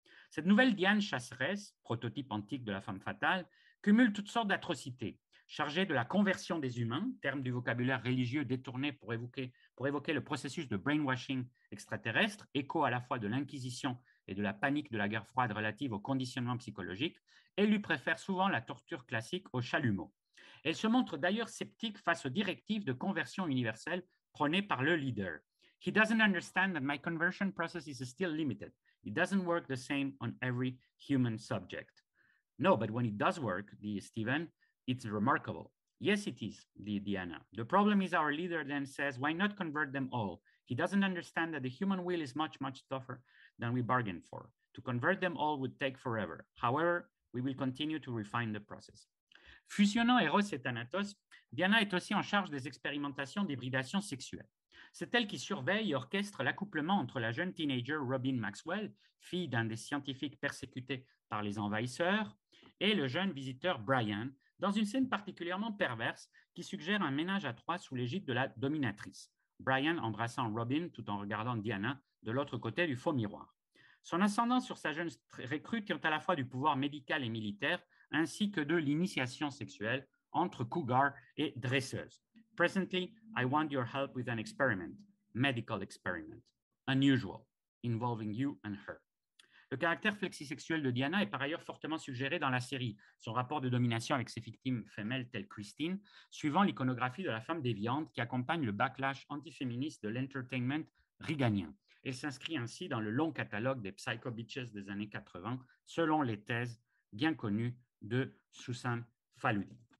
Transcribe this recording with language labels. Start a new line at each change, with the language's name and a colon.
French: Cette nouvelle Diane chasseresse, prototype antique de la femme fatale, cumule toutes sortes d'atrocités, chargée de la conversion des humains, terme du vocabulaire religieux détourné pour évoquer le processus de brainwashing extraterrestre, écho à la fois de l'Inquisition et de la panique de la guerre froide relative au conditionnement psychologique, et lui préfère souvent la torture classique au chalumeau. Elle se montre d'ailleurs sceptique face aux directives de conversion universelle prônées par le leader.
English: He doesn't understand that my conversion process is still limited. It doesn't work the same on every human subject. No, but when it does work,
French: dit Stephen,
English: it's remarkable. Yes, it is,
French: dit Diana.
English: The problem is our leader then says, why not convert them all? He doesn't understand that the human will is much, much tougher than we bargained for. To convert them all would take forever. However, we will continue to refine the process.
French: Fusionnant Eros et Thanatos, Diana est aussi en charge des expérimentations d'hybridation sexuelle. C'est elle qui surveille et orchestre l'accouplement entre la jeune teenager Robin Maxwell, fille d'un des scientifiques persécutés par les envahisseurs, et le jeune visiteur Brian, dans une scène particulièrement perverse qui suggère un ménage à trois sous l'égide de la dominatrice, Brian embrassant Robin tout en regardant Diana de l'autre côté du faux miroir. Son ascendant sur sa jeune recrue tient à la fois du pouvoir médical et militaire, ainsi que de l'initiation sexuelle entre cougar et dresseuse.
English: Presently, I want your help with an experiment, medical experiment, unusual, involving you and her.
French: Le caractère flexisexuel de Diana est par ailleurs fortement suggéré dans la série, son rapport de domination avec ses victimes femelles telles Christine, suivant l'iconographie de la femme déviante qui accompagne le backlash antiféministe de l'entertainment reaganien. Elle s'inscrit ainsi dans le long catalogue des psycho bitches des années 80, selon les thèses bien connues de Susan Faludi.